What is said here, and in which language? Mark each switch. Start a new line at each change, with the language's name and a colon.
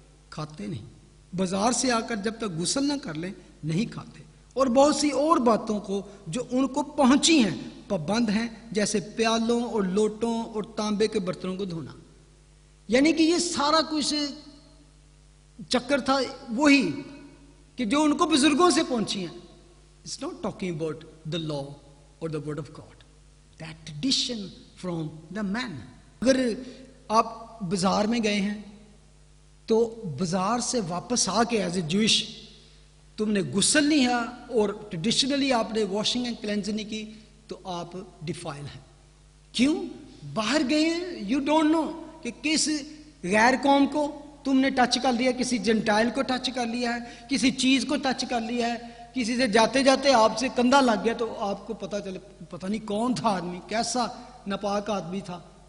Urdu: کھاتے نہیں، بازار سے آ کر جب تک غسل نہ کر لیں نہیں کھاتے، اور بہت سی اور باتوں کو جو ان کو پہنچی ہیں پابند ہیں، جیسے پیالوں اور لوٹوں اور تانبے کے برتنوں کو دھونا. یعنی کہ یہ سارا کچھ چکر تھا وہی کہ جو ان کو بزرگوں سے پہنچی ہیں.
English: It's not talking about the law or the word of God. That tradition from the man.
Urdu: اگر آپ بازار میں گئے ہیں تو بازار سے واپس آ کے
English: as a Jewish
Urdu: تم نے غسل نہیں ہے اور ٹریڈیشنلی آپ نے
English: washing and cleansing
Urdu: نہیں کی تو آپ ڈیفائل ہیں. کیوں؟ باہر گئے ہیں،
English: you don't know
Urdu: کہ کس غیر قوم کو تم نے ٹچ کر لیا، کسی جنٹائل کو ٹچ کر لیا ہے، کسی چیز کو ٹچ کر لیا ہے، کسی سے جاتے جاتے آپ سے کندھا لگ گیا تو آپ کو پتہ چلے پتہ نہیں کون تھا آدمی، کیسا ناپاک آدمی تھا.